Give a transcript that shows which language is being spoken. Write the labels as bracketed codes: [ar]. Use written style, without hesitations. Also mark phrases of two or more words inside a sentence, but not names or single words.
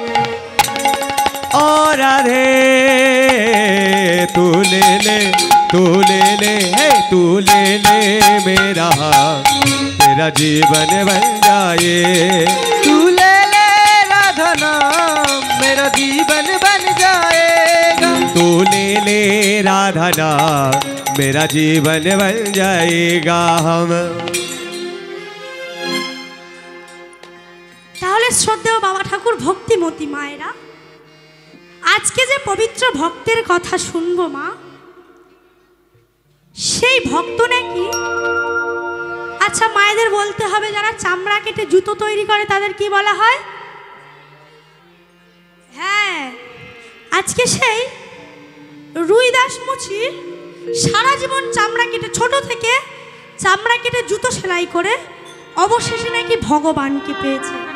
[hi] ओ राधे तू ले ले है तू ले ले मेरा तेरा जीवन बन जाए तू ले ले राधा नाम मेरा जीवन बन जाएगा तू ले ले राधा नाम मेरा जीवन बन जाएगा हम [bn] তাহলে শ্রদ্ধেয় বাবা ঠাকুর ভক্তিমতী মায়েরা আজকে যে পবিত্র ভক্তের কথা শুনবো মা সেই ভক্ত নাকি আচ্ছা মায়েদের বলতে হবে যারা চামড়া কেটে জুতো তৈরি করে তাদের কি বলা হয় হ্যাঁ আজকে সেই রুইদাস মুচি সারা জীবন চামড়া কেটে ছোট থেকে চামড়া কেটে জুতো সেলাই করে অবশেষে নাকি ভগবানকে পেয়েছে